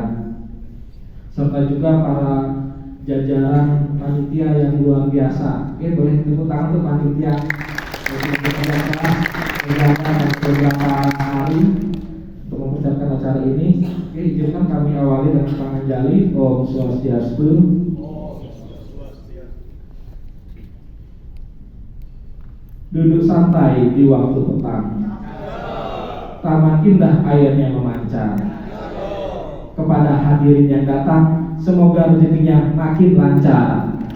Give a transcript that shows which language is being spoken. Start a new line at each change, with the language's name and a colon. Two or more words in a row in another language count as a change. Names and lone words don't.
Indonesian: Serta juga para jajaran panitia yang luar biasa. Boleh tepuk tangan untuk panitia beberapa hari untuk mempersiapkan acara ini. Izinkan kami awali dengan panganjali.
Sanskrit: Om Swastiastu.
Indonesian: Duduk santai di waktu petang, taman indah airnya memancar. Kepada hadirin yang datang, semoga rezekinya makin lancar.